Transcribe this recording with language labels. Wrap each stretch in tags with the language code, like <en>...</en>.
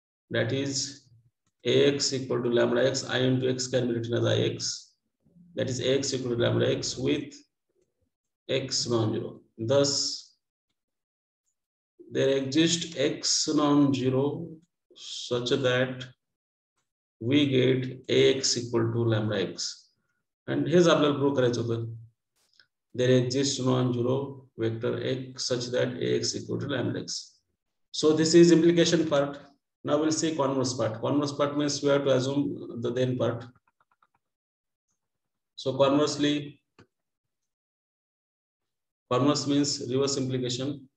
<en>That is Ax equal to lambda x, I into x can be written as Ix. That is Ax equal to lambda x with x non-zero. Thus, there exists x non-zero such that we get ax equal to lambda x. And here's</en> <mr>आपल्याला prove करायचं होतं.</mr> <en>There exists non-zero vector x such that ax equal to lambda x. So this is implication part. Now we'll see converse part. Converse part means we have to assume the then part. So conversely, converse means reverse implication.</en>